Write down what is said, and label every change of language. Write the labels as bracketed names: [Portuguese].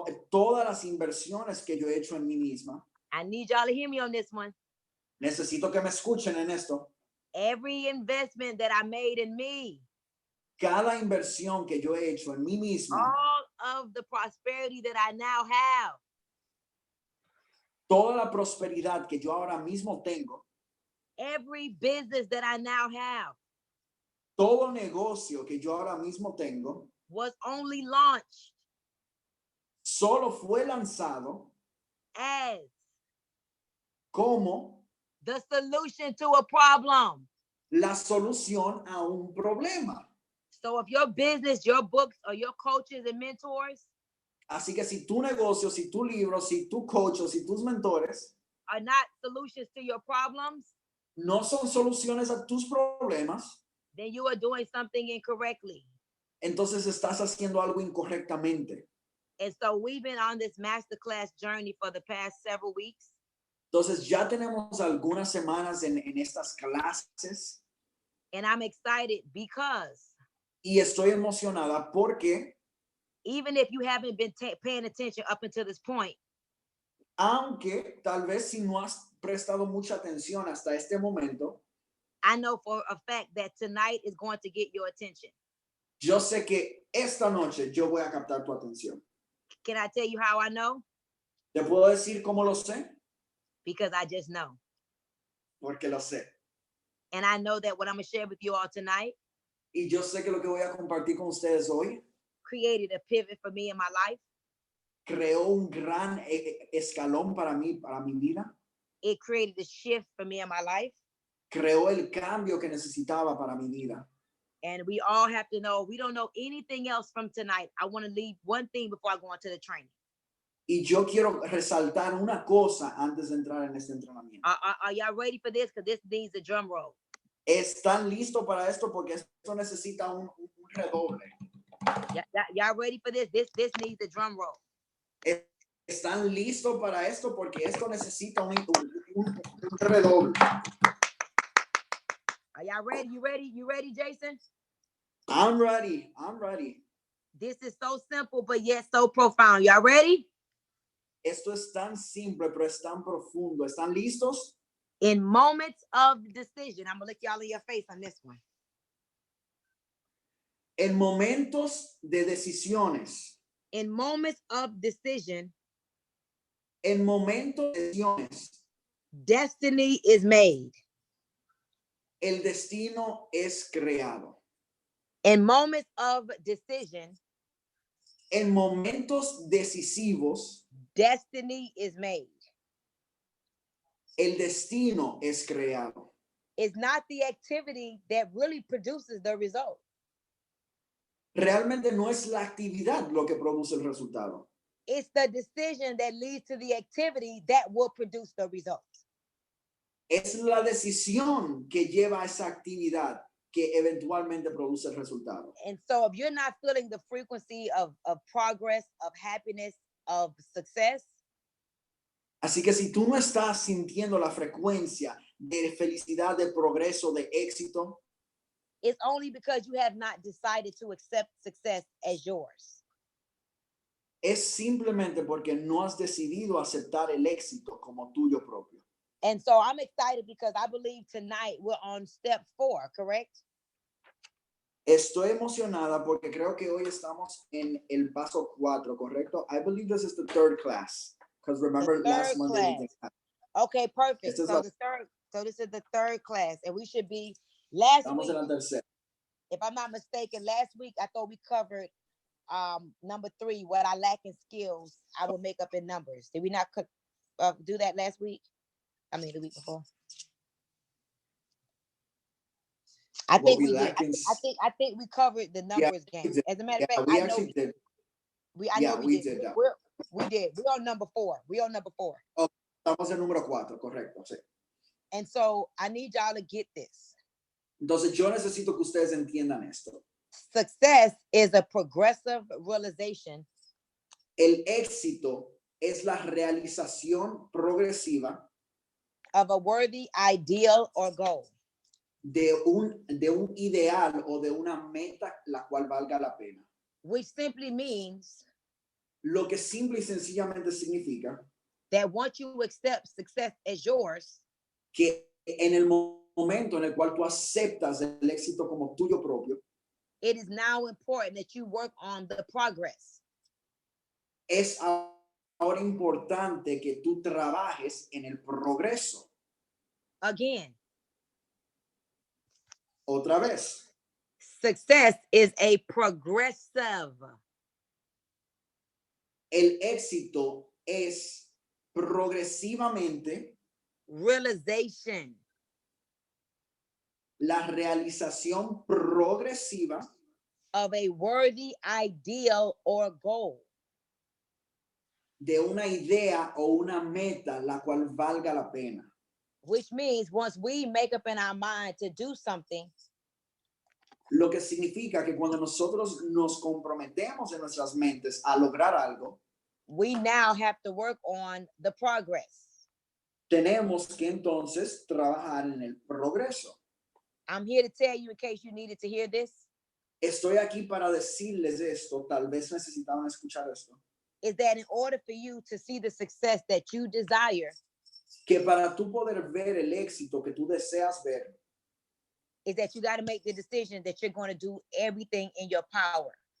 [Spanish] todas las inversiones que yo he hecho en mí misma. [English] I need y'all to hear me on this one. [Spanish] Necesito que me escuchen en esto. [English] Every investment that I made in me, [Spanish] Cada inversión que yo he hecho en mí misma, [English] all of the prosperity that I now have, [Spanish] toda la prosperidad que yo ahora mismo tengo, [English] every business that I now have [Spanish] todo negocio que yo ahora mismo tengo, [English] was only launched [Spanish] solo fue lanzado [English] as [Spanish] como [English] the solution to a problem. [Spanish] la solución a un problema. [English] So if your business, your books, or your coaches and mentors [Spanish] Así que si tu negocio, si tu libro, si tu coach o si tus mentores [English] are not solutions to your problems, [Spanish] no son soluciones a tus problemas, [English] then you are doing something incorrectly. [Spanish] entonces estás haciendo algo incorrectamente. [English] And so we've been on this masterclass journey for the past several weeks. [Spanish] Entonces ya tenemos algunas semanas en estas clases [English] And I'm excited because [Spanish] y estoy emocionada porque [English] even if you haven't been paying attention up until this point, [Spanish] aunque tal vez si no has prestado mucha atención hasta este momento, [English] I know for a fact that tonight is going to get your attention. [Spanish] yo sé que esta noche yo voy a captar tu atención. [English] Can I tell you how I know? [Spanish] ¿Te puedo decir cómo lo sé? [English] Because I just know. [Spanish] Porque lo sé. [English] And I know that what I'm going to share with you all tonight [Spanish] Y yo sé que lo que voy a compartir con ustedes hoy [English] created a pivot for me in my life. [Spanish] creó un gran escalón para mí, para mi vida. [English] It created a shift for me in my life. [Spanish] Creó el cambio que necesitaba para mi vida. [English] And we all have to know, we don't know anything else from tonight. I want to leave one thing before I go into the training. [Spanish] Y yo quiero resaltar una cosa antes de entrar en este entrenamiento. [English] Are y'all ready for this? Because this needs a drum roll. [Spanish] ¿Están listos para esto? Porque esto necesita un redoble. [English] Y'all ready for this? This needs a drum roll. [Spanish] ¿Están listos para esto? Porque esto necesita un redoble. [English] Are y'all ready? You ready? You ready, Jason? I'm ready. I'm ready. This is so simple, but yet so profound. Y'all ready? [Spanish] Esto es tan simple, pero es tan profundo. ¿Están listos? [English] In moments of decision, I'm gonna look y'all in your face on this one. [Spanish] En momentos de decisiones. [English] In moments of decision, [Spanish] En momentos de decisiones. [English] destiny is made. [Spanish] El destino es creado. [English] In moments of decision, [Spanish] En momentos decisivos, [English] destiny is made. [Spanish] el destino es creado. [English] It's not the activity that really produces the result. [Spanish] Realmente no es la actividad lo que produce el resultado. [English] It's the decision that leads to the activity that will produce the result. [Spanish] Es la decisión que lleva a esa actividad que eventualmente produce el resultado. [English] And so if you're not feeling the frequency of progress, of happiness, of success, [Spanish] Así que si tú no estás sintiendo la frecuencia de felicidad, de progreso, de éxito, [English] it's only because you have not decided to accept success as yours. [Spanish] es simplemente porque no has decidido aceptar el éxito como tuyo propio. [English] And so I'm excited because I believe tonight we're on step 4, correct? [Spanish] Estoy emocionada porque creo que hoy estamos en el paso 4, ¿correcto? [English] I believe this is the third class. Because remember last Monday we did that. Okay, perfect. This is So this is the third class, and we should be last [Spanish] Estamos [English] week. [Spanish] en la tercera. [English] If I'm not mistaken, last week I thought we covered number 3, what I lack in skills, I will make up in numbers. Did we not do that last week? I mean the week before. I think we did. I think we covered the numbers game. As a matter of fact, we I know actually did. I know we did. That. We did. We're on number 4. We're on number 4. [Spanish] Oh, estamos en número 4, correcto. Sí. [English] And so I need y'all to get this. [Spanish] Entonces yo necesito que ustedes entiendan esto. [English] Success is a progressive realization. [Spanish] El éxito es la realización progresiva [English] Of a worthy ideal or goal. [Spanish] de un ideal o de una meta la cual valga la pena. [English] Which simply means [Spanish] Lo que simple y sencillamente significa [English] that once you accept success as yours, [Spanish] que en el momento en el cual tú aceptas el éxito como tuyo propio, [English] it is now important that you work on the progress. [Spanish] es ahora importante que tú trabajes en el progreso. [English] Again, [Spanish] Otra vez, [English] success is a progressive. [Spanish] el éxito es progresivamente [English] Realization [Spanish] la realización progresiva [English] of a worthy ideal or goal. [Spanish] de una idea o una meta la cual valga la pena. [English] Which means once we make up in our mind to do something, [Spanish] Lo que significa que cuando nosotros nos comprometemos en nuestras mentes a lograr algo, [English] we now have to work on the progress. [Spanish] tenemos que entonces trabajar en el progreso. [English] I'm here to tell you, in case you needed to hear this, [Spanish] Estoy aquí para decirles esto, tal vez necesitaban escuchar esto, [English] is that in order for you to see the success that you desire, [Spanish] que para tú poder ver el éxito que tú deseas ver, [English] is that you got to make the decision that you're going to do everything in your power.